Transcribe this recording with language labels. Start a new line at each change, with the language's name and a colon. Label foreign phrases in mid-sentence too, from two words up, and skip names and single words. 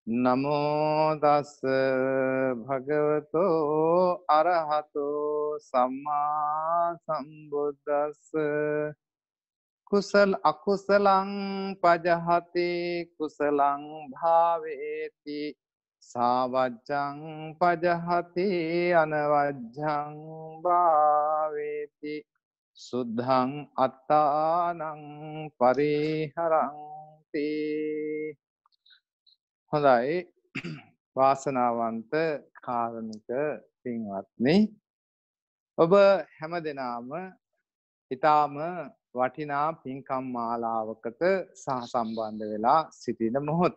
Pali: නමෝ තස් භගවතෝ අරහතෝ සම්මා සම්බුද්දස්ස කුසල අකුසලං පජහති කුසලං භාවේති සාවජ්ජං පජහති අනවජ්ජං භාවේති සුද්ධං අත්තානං පරිහරಂತಿ.
Sinhala: හොඳයි වාසනාවන්ත කාරණික පින්වත්නි, ඔබ හැම දෙනාම ඊටාම වටිනා පින්කම් මාලාවකට සහසම්බන්ධ වෙලා සිටින මොහොත.